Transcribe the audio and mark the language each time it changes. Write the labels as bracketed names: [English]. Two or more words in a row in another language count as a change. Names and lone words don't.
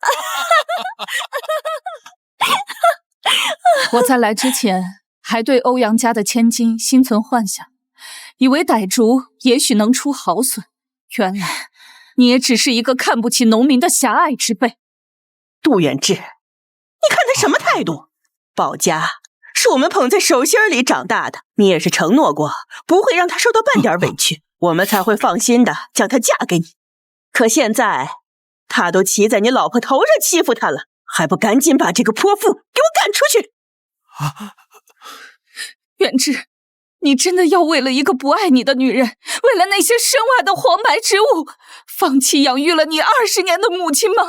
[Chinese] 我在來之前還對歐陽家的千金心存幻想，以為傣族也許能出好筍，原來你也只是一個看不起農民的狹隘之輩。杜遠志，你看他什麼態度？保家是我們捧在手心裡長大的，你也是承諾過不會讓他受到半點委屈，我們才會放心的將他嫁給你。可現在他都騎在你老婆頭上欺負他了，還不趕緊把這個潑婦給我趕出去！遠志，你真的要為了一個不愛你的女人，為了那些身外的黃白之物，放棄養育了你20年的母親嗎？